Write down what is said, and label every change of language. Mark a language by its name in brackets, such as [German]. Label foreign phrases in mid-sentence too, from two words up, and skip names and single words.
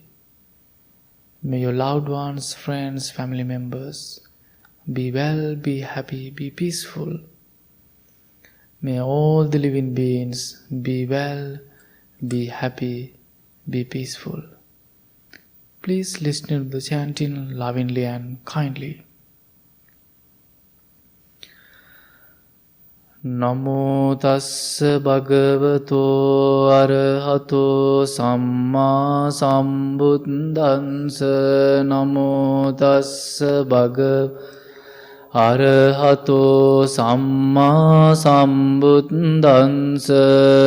[English] May your loved ones, friends, family members be well, be happy, be peaceful. May all the living beings be well, be happy, be peaceful. Please listen to the chanting lovingly and kindly. [Pali] Namo tassa bhagavato arahato samma sambuddhassa. Namo tassa bhagavato arahato samma sambuddhassa.